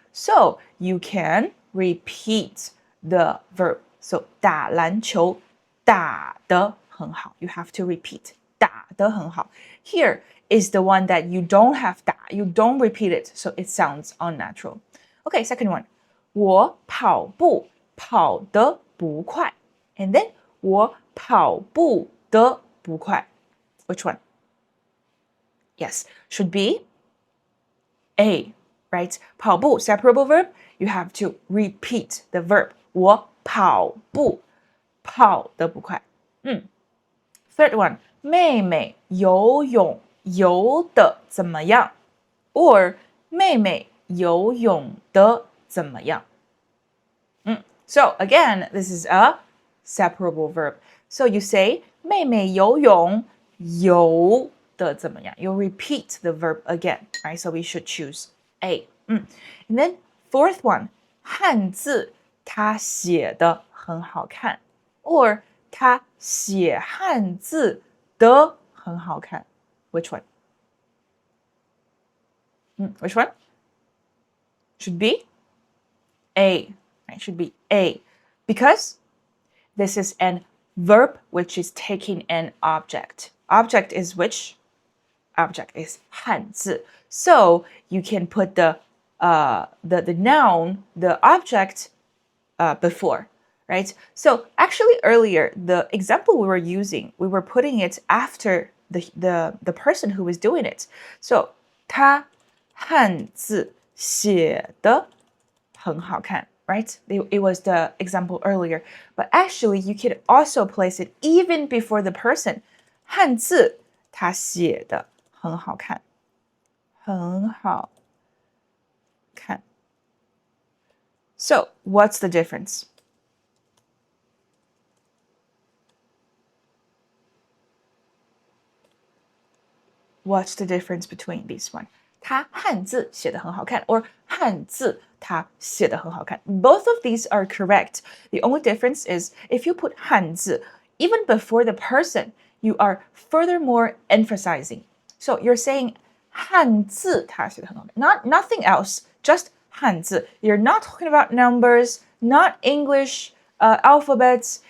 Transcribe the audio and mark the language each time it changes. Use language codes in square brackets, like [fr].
[en] So you can repeat the verb. [zh] So 打篮球打得很好. [en] You have to repeat 打得很好. Here is the one that you don't have 打, you don't repeat it, so it sounds unnatural. Okay, second one. [zh] 我跑步跑得不快. [en] And then [zh] 我跑步得不快. [en] Which one? Yes, should be A, right? 跑步 separable verb, you have to repeat the verb. [zh] 我跑步跑得不快. [en] Third one, [zh] 妹妹游泳游得怎么样 [en] or [zh] 妹妹游泳得怎么样 [en] So again, this is a separable verb. So you say [zh] 妹妹游泳游得怎么样 [en] You repeat the verb again, right? So we should choose A. And then fourth one, [zh] 汉字他写得很好看 [en] or [zh] 他写汉字的很好看 [en] Which one? Which one? Should be A. Right? Should be A. Because this is an verb which is taking an object. Object is which? Object is 汉字. So you can put the noun, the object before, right? So actually earlier, the example we were using, we were putting it after the person who was doing it. [zh] So 他汉字写得很好看, right? [en] It was the example earlier. But actually, you could also place it even before the person. [zh] 汉字他写得很好看，很好看。 [en] So, what's the difference? What's the difference between these one? [zh] 他汉字写得很好看 or 汉字他写得很好看 [en] Both of these are correct. The only difference is if you put 汉字 even before the person, you are furthermore emphasizing. So you're saying [zh] 汉字他写得很好看 [en] nothing else, just 汉字 You're not talking about numbers, not English alphabets.